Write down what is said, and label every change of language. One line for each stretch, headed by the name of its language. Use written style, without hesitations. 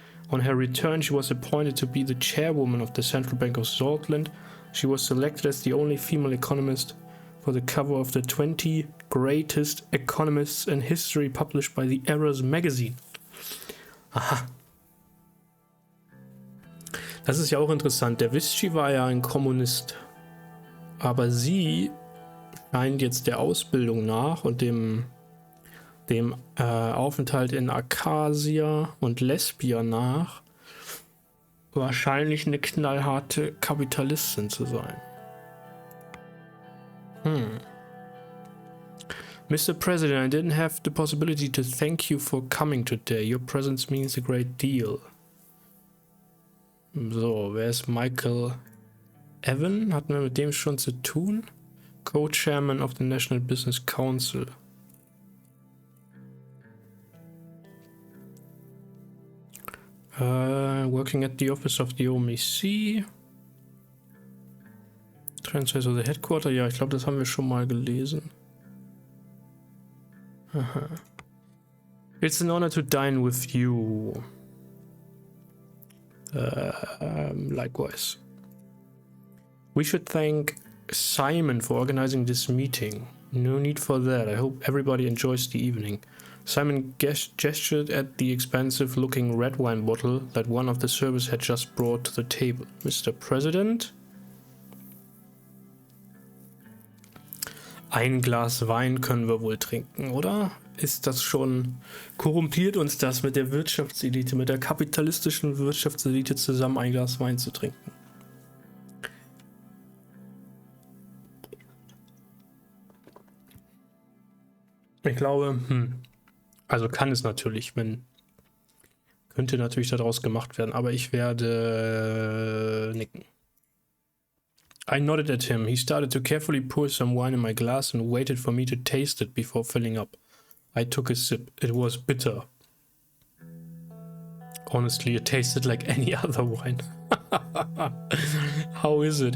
English: On her return, she was appointed to be the chairwoman of the Central Bank of Sordland. She was selected as the only female economist for the cover of the 20 Greatest Economists in History published by the Errors magazine. Aha.
German: Das ist ja auch interessant. Der Visci war ja ein Kommunist. Aber sie scheint jetzt der Ausbildung nach und dem Aufenthalt in Acacia und Lesbia nach wahrscheinlich eine knallharte Kapitalistin zu sein.
English: Mr. President, I didn't have the possibility to thank you for coming today. Your presence means a great deal.
German: So, wer ist Michael Evan? Hatten wir mit dem schon zu tun?
English: Co-Chairman of the National Business Council. Working at the office of the OMEC. Transfer to the headquarter.
German: Ja, ich glaube, das haben wir schon mal gelesen. Aha.
English: It's an honor to dine with you. Likewise. We should thank Simon for organizing this meeting. No need for that. I hope everybody enjoys the evening. Simon gestured at the expensive-looking red wine bottle that one of the servers had just brought to the table. Mr. President?
German: Ein Glas Wein können wir wohl trinken, oder? Ist das schon... Korrumpiert uns das mit der Wirtschaftselite, mit der kapitalistischen Wirtschaftselite zusammen ein Glas Wein zu trinken? Ich glaube, also kann es natürlich, könnte natürlich daraus gemacht werden, aber ich werde nicken.
English: I nodded at him. He started to carefully pour some wine in my glass and waited for me to taste it before filling up. I took a sip. It was bitter. Honestly, it tasted like any other wine. How is it?